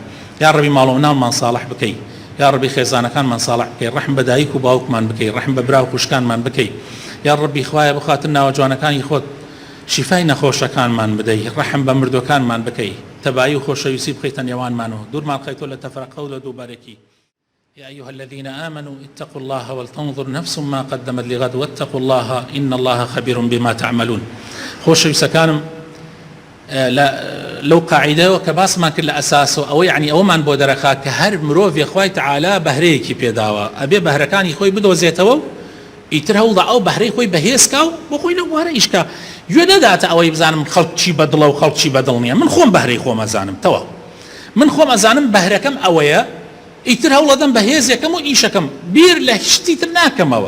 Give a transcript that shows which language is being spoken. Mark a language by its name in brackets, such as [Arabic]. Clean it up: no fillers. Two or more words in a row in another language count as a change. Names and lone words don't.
[Central Kurdish] یا ڕەبی ماڵ و ناومان ساڵح بکەی، یا ڕەبی خێزانەکانمان ساڵح بکەی، ڕەحم بە دایک و باوکمان بکەی، ڕەحم بە برا و خوشکانمان بکەی. یا ڕەبی خوایە بخاتر ناوەجوانەکانی خۆت شیفای نەخۆشەکانمان بدەی، ڕەحم بە مردوەکانمان بکەی، تەبایی و خۆشەویستی بخەیتە نێوانمانەوە، دوورمان خەیتۆ لە تەفرەقە و لە دووبارێکی. [Arabic] يا أيها الذين آمنوا اتقوا الله ولتنظر نفس ما قدمت لغد واتقوا الله إن الله خبير بما تعملون. [Central Kurdish] خۆشەویستەکانم، لەو قاعیدەوە کە باسمان کرد لە ئەساسەوە ئەوە یعنی ئەوەمان بۆ دەرەخا کە هەر مرۆڤی خوای تەعالی بەهرەیەکی پێداوە، ئەبێ بەهرەکانی خۆی بدۆزێتەوە و ئیتر هەوڵدا ئەو بەهرەی خۆی بەهێزکا و بۆ خۆی لەو وارە ئیشکا. گوێ نەداتە ئەوەی بزانم خەڵک چی بەدڵە و خەڵک چی بەدڵ نییە، من خۆم بەهرەی خۆم ئەزانم، تەواو من خۆم ئەزانم بەهرەکەم ئەوەیە، ئیتر هەوڵەدەم بەهێزێکەم و ئیشەکەم، بیر لە شتی تر ناکەمەوە.